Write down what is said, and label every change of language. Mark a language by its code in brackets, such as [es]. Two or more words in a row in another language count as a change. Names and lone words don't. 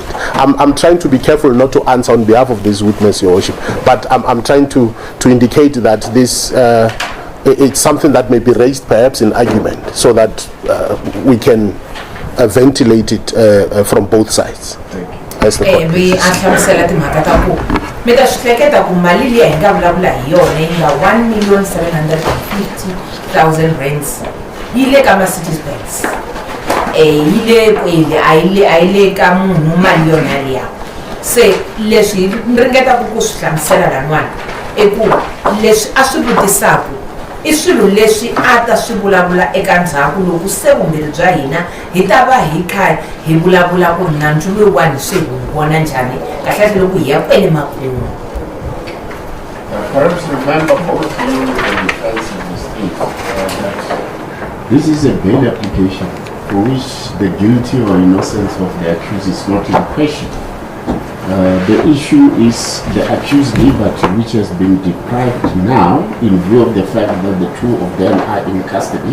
[en] I'm trying to be careful not to answer on behalf of this witness, Your Worship, but I'm trying to indicate that this it's something that may be raised perhaps in argument, so that we can ventilate it from both sides. As the court [ts] Meta swihleketa ku mali liya hi nga vulavula hi yona yi nga 1,750,000 rands yi le ka Mercedes-Benz, yi le kwele a yi le ka munhu mali yona liya. Se leswi ni ringetaka ku swi hlamusela lan'wana i ku leswi a swi vutisaku i swilo leswi a ta swi vulavula eka ndzhaku loko se vumbirhi bya hina hi ta va hi kha hi vulavula ku nandzu lowuwani swi hi vona njhani kahle loko hi ya kwele makumu. [en] Perhaps remember both you and the defense of the state that this is a bail application for which the guilty or innocence of the accused is not in question. The issue is the accused liberty, which has been deprived now in view of the fact that the 2 of them are in custody.